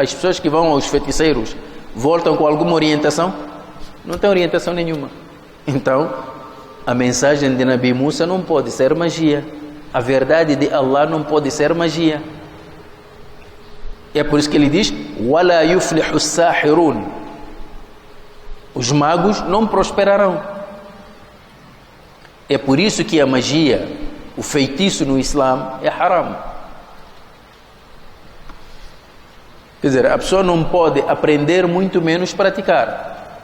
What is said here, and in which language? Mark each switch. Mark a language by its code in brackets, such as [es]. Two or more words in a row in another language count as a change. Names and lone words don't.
[pt] As pessoas que vão aos feiticeiros voltam com alguma orientação? Não tem orientação nenhuma. Então, a mensagem de Nabi Musa não pode ser magia. A verdade de Allah não pode ser magia. É por isso que ele diz: [ar] ولا يفلح ساحر. [pt] Os magos não prosperarão. É por isso que a magia, o feitiço no Islã é haram. Quer dizer, a pessoa não pode aprender, muito menos praticar.